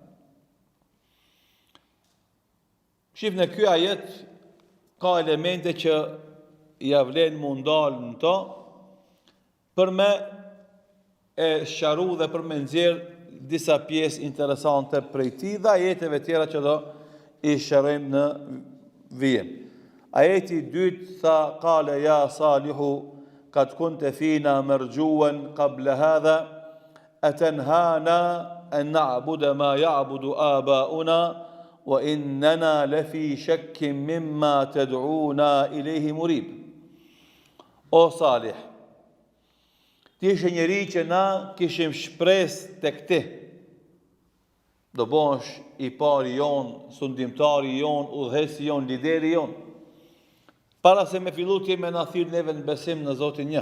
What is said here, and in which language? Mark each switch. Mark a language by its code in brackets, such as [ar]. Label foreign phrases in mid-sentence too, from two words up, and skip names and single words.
[sq] Shif në ky ajet ka elemente që ja vlen mu ndalë në to për me e sharu dhe për me nxjerr disa pjesë interesante prej tij dhe ajeteve tjera që do i sharojmë në vijim. Ajeti 2 tha: [ar] قال يا صالح قد كنت فينا مرجوا قبل هذا أتنهانا أن نعبد ما يعبد آباؤنا وإننا لفي شك مما تدعونا إليه مريب. [sq] O Salih, ti ishe njeri që na kishim shpresë tek ti. Do bosh i pari jon, sundimtari jon, udhëhesi jon, lideri jon. Para se me fillu ti me na thirr neve në besim në Zotin një.